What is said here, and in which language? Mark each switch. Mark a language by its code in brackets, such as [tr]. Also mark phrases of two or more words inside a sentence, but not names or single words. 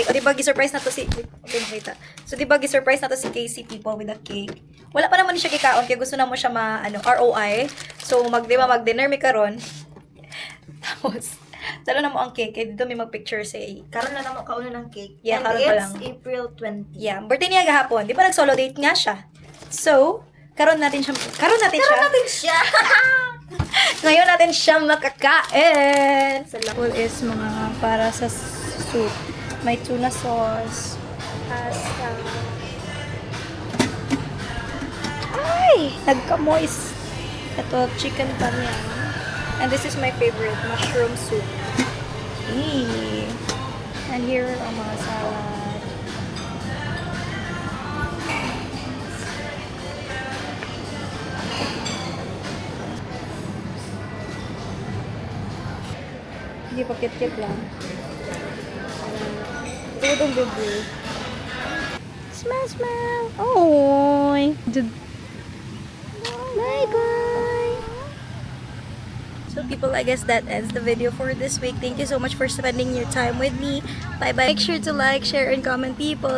[ceb] O diba, gi-surprise na to si... Okay, nakita. So diba, gi-surprise na to si Casey, people, [en] with that cake. [ceb] Wala pa naman siya kikaon, kaya gusto na mo siya ROI. So, mag-dinner mi karon. Talo na mo ang cake. [tl] Kaya dito may mag-picture say. [ceb] Karon na naman kauna ng cake. [en] Yeah, And [ceb] karon pa [en] it's [ceb] lang. [en] April 20. [ceb] Yeah, birthday niya gahapon. Di ba nag-solo date nga siya? So, karon natin siya. Siya! [tl] Ngayon natin siya makakain. [ceb] Sa lakol is mga para sa soup. [tl] May tuna sauce, pasta. Ay! Nagka-moist. Ito, chicken panyan. [en] And this is my favorite, mushroom soup. Eee. And here are mga salad. [tl] Hindi pa kit-kit lang. Ito itong bebe. [en] Smell! Oy! Bye-bye! So people, I guess that ends the video for this week. Thank you so much for spending your time with me. Bye-bye. Make sure to like, share, and comment, people.